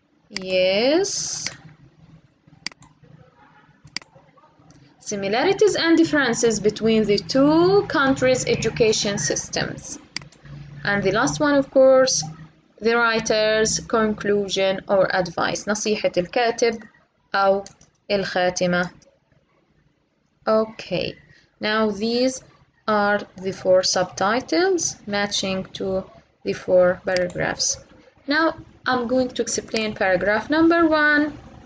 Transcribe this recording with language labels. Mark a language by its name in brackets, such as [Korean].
[English] Yes. Similarities and differences between the 2 countries' education systems. And the last one, of course, the writer's conclusion or advice. [Arabic] نصيحة الكاتب أو الخاتمة. [English] Okay, now these are the 4 subtitles matching to the 4 paragraphs. Now I'm going to explain paragraph number 1.